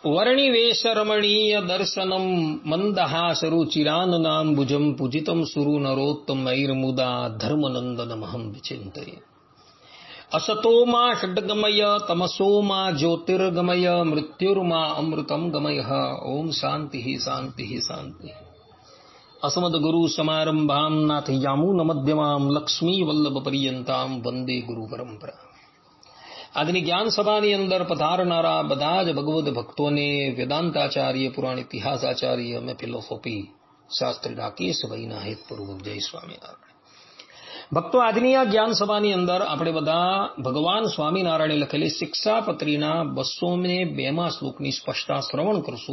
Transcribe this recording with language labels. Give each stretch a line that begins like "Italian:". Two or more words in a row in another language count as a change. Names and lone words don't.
Sanskrit: વર્ણિવેશ રમણીય દર્શનમ મંદહાસરુચિરાનનાંબુજમ પૂજિતમ સુરુ નરોત્તમૈર્મુદા ધર્મનંદનમહં વિચિંતયે. असतोमा षड्गमय तमसोमा ज्योतिर्गमय मृत्युर्मा अमृतम गमय. ओम शांति शांति शांति. अस्मद् गुरु समारंभाम नाथयामून मध्यमाम लक्ष्मी वल्लभ पर्यंताम वंदे गुरु परंपरा.
Gujarati: આજની જ્ઞાન સભાની અંદર પધારનારા બધા જ ભગવદ ભક્તોને વેદાંતાચાર્ય, પુરાણ ઇતિહાસાચાર્ય અને ફિલોસોફી શાસ્ત્રી રાકેશભાઈના હેતપૂર્વક જય સ્વામિનારાયણ. ભક્તો, આજની આ જ્ઞાન સભાની અંદર આપણે બધા ભગવાન સ્વામિનારાયણે લખેલી શિક્ષાપત્રીના 202માં શ્લોકની સ્પષ્ટતા શ્રવણ કરશું.